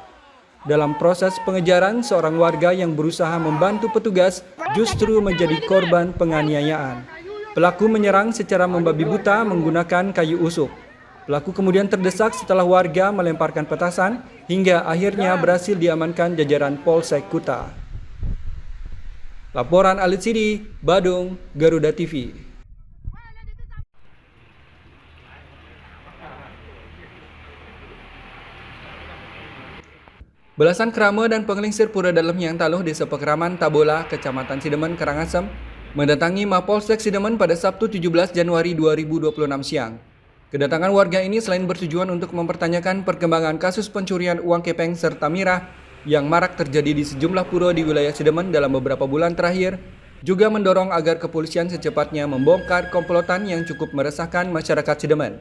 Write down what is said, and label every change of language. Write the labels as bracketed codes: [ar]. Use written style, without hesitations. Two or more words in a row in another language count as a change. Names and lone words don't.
[id] Dalam proses pengejaran, seorang warga yang berusaha membantu petugas justru menjadi korban penganiayaan. Pelaku menyerang secara membabi buta menggunakan kayu usuk. Pelaku kemudian terdesak setelah warga melemparkan petasan hingga akhirnya berhasil diamankan jajaran Polsek Kuta. Laporan Alit Sidi, Badung, Garuda TV. Belasan kerama dan pengelingsir pura dalam yang taluh Desa Pekeraman, Tabola, Kecamatan Sidemen, Karangasem, mendatangi Mapolsek Sidemen pada Sabtu 17 Januari 2026 siang. Kedatangan warga ini selain bertujuan untuk mempertanyakan perkembangan kasus pencurian uang kepeng serta mirah yang marak terjadi di sejumlah pura di wilayah Sidemen dalam beberapa bulan terakhir, juga mendorong agar kepolisian secepatnya membongkar komplotan yang cukup meresahkan masyarakat Sidemen.